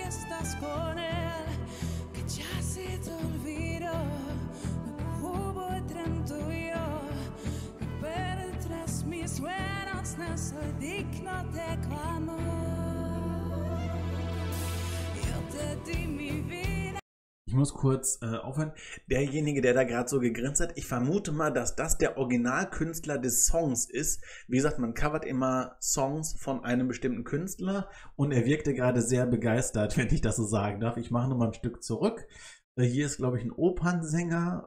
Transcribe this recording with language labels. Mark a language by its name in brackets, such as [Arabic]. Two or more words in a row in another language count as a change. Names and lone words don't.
[Spanish] estás con él, que ya se te olvidó lo que hubo entre tú y yo. Pero tras mis sueños no soy digno de tu amor. Yo te di mi vida. [German] Ich muss kurz aufhören. Derjenige, der da gerade so gegrinst hat, ich vermute mal, dass das der Originalkünstler des Songs ist. Wie gesagt, man covert immer Songs von einem bestimmten Künstler und er wirkte gerade sehr begeistert, wenn ich das so sagen darf. Ich mache nochmal ein Stück zurück. Hier ist, glaube ich, ein Opernsänger.